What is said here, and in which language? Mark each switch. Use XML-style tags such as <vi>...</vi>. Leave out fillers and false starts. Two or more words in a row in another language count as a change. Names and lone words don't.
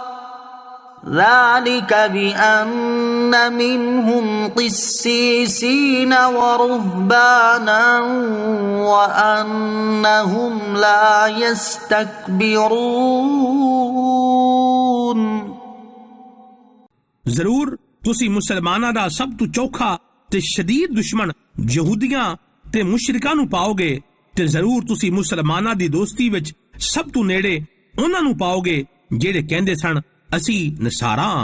<ar>ذلك بأن منهم قسيسين ورهبانا وأنهم لا يستكبرون۔</ar> <pa>ਜ਼ਰੂਰ ਤੁਸੀਂ ਮੁਸਲਮਾਨਾਂ ਦਾ ਸਭ ਤੋਂ ਚੌਖਾ ਤੇ ਸ਼ਦੀਦ ਦੁਸ਼ਮਣ ਯਹੂਦੀਆਂ ਤੇ ਮੁਸ਼ਰਿਕਾਂ ਨੂੰ ਪਾਓਗੇ ਤੇ ਜ਼ਰੂਰ ਤੁਸੀਂ ਮੁਸਲਮਾਨਾਂ ਦੀ ਦੋਸਤੀ ਵਿੱਚ ਸਭ ਤੋਂ ਨੇੜੇ ਉਹਨਾਂ ਨੂੰ ਪਾਓਗੇ ਜਿਹੜੇ ਕਹਿੰਦੇ ਸਨ ਅਸੀਂ ਨਸਾਰਾ ਹਾਂ।</pa>